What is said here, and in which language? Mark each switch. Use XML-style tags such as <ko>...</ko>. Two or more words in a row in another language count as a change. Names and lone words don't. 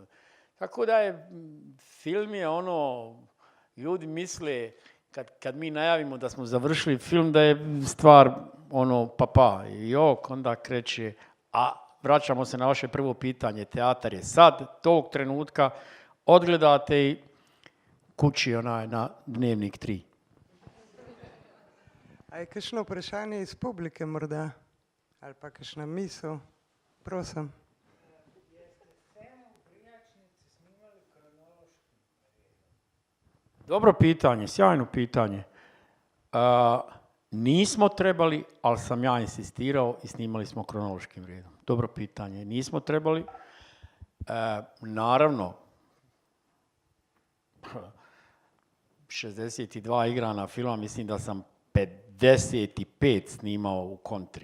<sr>Tako da je, film je ljudi misle, kad mi najavimo da smo završili film, da je stvar papa i onda kreće, a vraćamo se na vaše prvo pitanje, teatar je sad, tog trenutka, odgledate i kući na Dnevnik 3.</sr> <sl>A je kakšno vprašanje iz publike morda? Ali pa kakšna misel? Prosim.</sl> <sr>Dobro pitanje, sjajno pitanje. Nismo trebali, ali sam ja insistirao i snimali smo kronološkim redom. Dobro pitanje. Nismo trebali. Naravno, 62 igrana filma, mislim da sam 55 snimao u kontri.</sr>